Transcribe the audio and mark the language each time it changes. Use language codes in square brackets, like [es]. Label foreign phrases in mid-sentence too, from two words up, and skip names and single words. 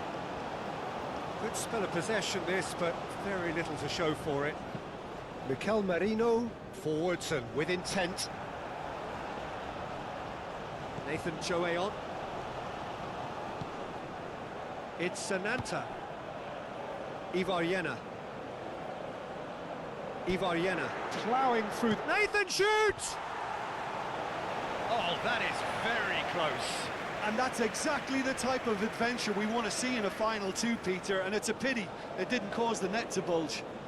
[en] Good spell of possession this, but very little to show for it. Mikel Merino, forwards and with intent. Nathan Joeon. It's Sananta. Ivariena. Ivariena ploughing through. Nathan shoots! Oh, that is very close. And that's exactly the type of adventure we want to see in a final too, Peter, and it's a pity it didn't cause the net to bulge.